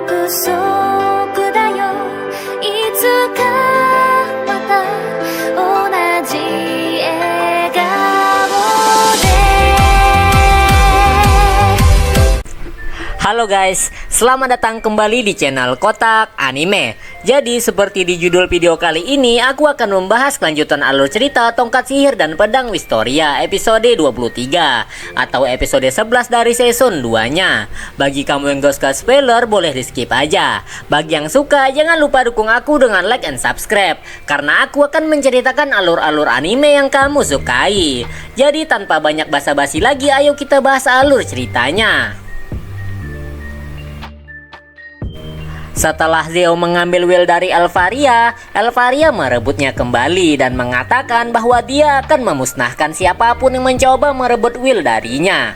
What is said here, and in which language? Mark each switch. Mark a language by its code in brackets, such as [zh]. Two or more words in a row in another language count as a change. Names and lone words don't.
[ja] 束だよいつかまた同じ笑顔で [id] Halo guys, selamat datang kembali di channel Kotak Anime. Jadi seperti di judul video kali ini, aku akan membahas kelanjutan alur cerita Tongkat Sihir dan Pedang Wistoria episode 23 atau episode 11 dari season 2-nya. Bagi kamu yang gak suka spoiler, boleh di skip aja. Bagi yang suka, jangan lupa dukung aku dengan [en] like and subscribe, [id] karena aku akan menceritakan alur-alur anime yang kamu sukai. Jadi tanpa banyak basa-basi lagi, ayo kita bahas alur ceritanya. Setelah Zeo mengambil will dari Elfaria, Elfaria merebutnya kembali dan mengatakan bahwa dia akan memusnahkan siapapun yang mencoba merebut will darinya.